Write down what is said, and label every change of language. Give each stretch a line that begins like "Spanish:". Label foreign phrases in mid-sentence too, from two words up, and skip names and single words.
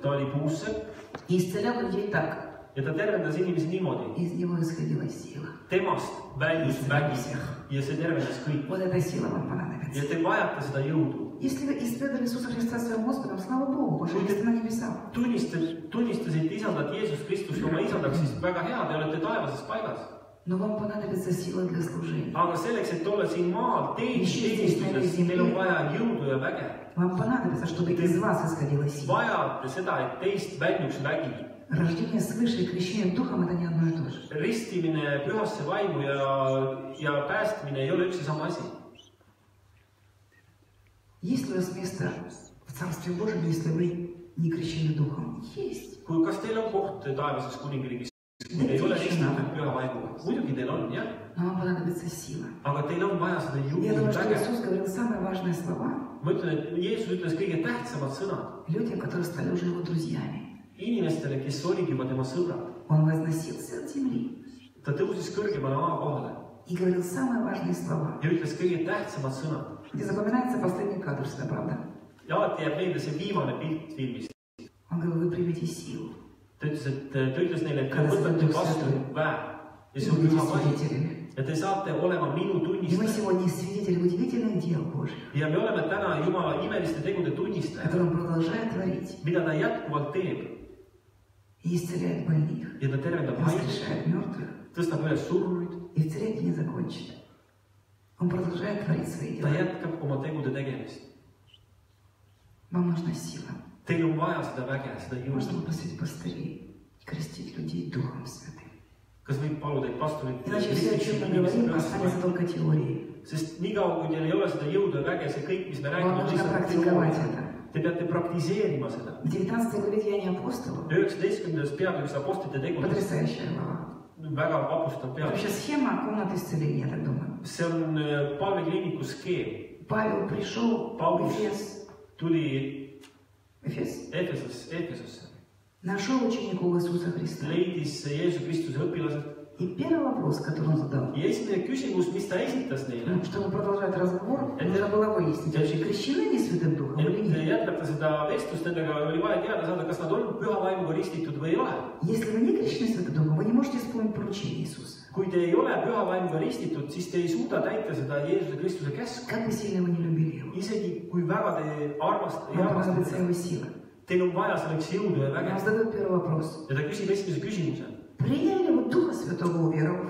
Estonian: ta oli puussepp
Russian: и исцелял людей так.
Estonian: ja ta tervendas inimesi niimoodi.
Russian: Из него исходила сила.
Estonian: Temast väljus vägi ja see tervendas kõik.
Russian: Вот эта сила вам
Estonian: Ja
Russian: понадобится.
Estonian: te vajate seda jõudu.
Russian: Если вы исповедали Иисуса Христа своим Господом, слава Богу, ваше место на небесах.
Estonian: Tunnistasite isandat Jeesus Kristust oma isandaks, siis väga hea, te olete taevases paigas.
Russian: Но вам понадобится сила для служения.
Estonian: Aga selleks, et olla siin maal teenistuses, teil on vaja jõudu ja väge.
Russian: Вам понадобится, чтобы из вас исходила сила.
Estonian: Vajate seda, et teist väljuks vägi.
Russian: Рождение свыше и крещение Духом – это не одно и то же.
Estonian: Ristimine pühasse vaimu ja päästmine ei ole üks ja sama asi.
Russian: Есть ли у вас место в Царстве Божьем, если вы не крещены Духом? Есть.
Estonian: Kas teil on koht taevases kuningriigis, kui te ei ole ristitud püha vaimuga? Muidugi teil on, jah.
Russian: Но вам понадобится сила.
Estonian: Aga teil on vaja seda
Russian: Я думаю, что
Estonian: väge.
Russian: Иисус говорил самые важные слова.
Estonian: Ma ütlen, et Jeesus ütles kõige tähtsamad sõnad
Russian: Людям, которые стали уже его друзьями.
Estonian: inimestele, kes olid juba tema sõbrad.
Russian: Он возносился от земли
Estonian: Ta tõusis kõrgemale maa kohale
Russian: и говорил самые важные слова.
Estonian: ja ütles kõige tähtsamad sõnad.
Russian: Где запоминается последний кадр, всегда, правда?
Estonian: Ja alati jääb meelde see viimane pilt filmist.
Russian: Он говорил, вы примете силу.
Estonian: Ta ütles neile, et te võtate vastu väe ja see on püha vaim. Ja te saate olema minu
Russian: И мы
Estonian: tunnistajad.
Russian: сегодня свидетели удивительных дел Божьих,
Estonian: Ja me oleme täna Jumala imeliste tegude tunnistajad,
Russian: которые Он продолжает творить.
Estonian: mida ta jätkuvalt teeb.
Russian: И исцеляет больных,
Estonian: Ja ta tervendab haigeid,
Russian: воскрешает мертвых.
Estonian: tõstab üles surnuid,
Russian: И в церкви не закончит. Он продолжает творить свои
Estonian: ta
Russian: дела.
Estonian: jätkab oma tegude tegemist.
Russian: Вам нужна сила.
Estonian: Teil on vaja seda väge, seda
Russian: Можно
Estonian: jõudu.
Russian: попросить пастырей крестить людей Духом Святым.
Estonian: Kas võib paluda, et pastorid
Russian: Иначе все, о чем мы говорим, останется только теорией.
Estonian: Sest niikaua, kui teil ei ole seda jõudu ja väge, see kõik, mis me
Russian: Вам
Estonian: räägime,
Russian: нужно практиковать это.
Estonian: te peate praktiseerima seda.
Russian: В 19 главе Деяния апостолов
Estonian: 19. peatükis apostlite tegudest
Russian: потрясающая глава.
Estonian: väga vapustav
Russian: Это
Estonian: peatükk.
Russian: вообще схема комнаты исцеления, я так думаю.
Estonian: See on palvekliiniku skeem.
Russian: Павел пришел в
Estonian: Paulus
Russian: Эфес.
Estonian: tuli
Russian: Эфес.
Estonian: Efesosse,
Russian: Нашел учеников Иисуса Христа.
Estonian: leidis Jeesuse Kristuse õpilased
Russian: И первый вопрос, который он задал,
Estonian: ja esimene küsimus, mis ta esitas neile,
Russian: чтобы продолжать разговор, нужно было выяснить, вообще крещены они Святым Духом или
Estonian: et
Russian: нет.
Estonian: jätkata seda vestlust nendega, oli vaja teada saada, kas nad on püha vaimuga ristitud või ei ole.
Russian: Если вы не крещены Святым Духом, вы не можете исполнить поручение Иисуса.
Estonian: Kui te ei ole püha vaimuga ristitud, siis te ei suuda täita seda Jeesuse Kristuse käsku.
Russian: Как бы сильно вы не любили его,
Estonian: Isegi kui väga te armastate,
Russian: вам понадобится его сила.
Estonian: teil on vaja selleks jõudu ja
Russian: Он
Estonian: väge.
Russian: задает первый вопрос.
Estonian: Ja ta küsib esimese küsimuse.
Russian: Приняли ли вы Духа Святого, уверовав?